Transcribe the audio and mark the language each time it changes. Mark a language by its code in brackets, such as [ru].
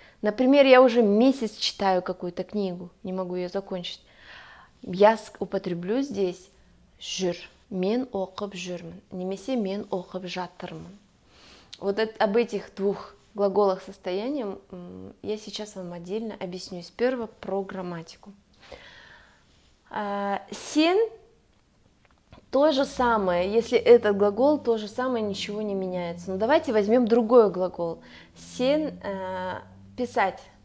[ru] Например, я уже месяц читаю какую-то книгу, не могу ее закончить. Я употреблю здесь [kk] жүр, мен оқып жүрмін, немесе мен оқып жатырмын. [ru] Вот об этих двух глаголах состояния я сейчас вам отдельно объясню. Сперва про грамматику. Сен то же самое, если этот глагол, то же самое, ничего не меняется. Но давайте возьмем другой глагол. Сен, писать.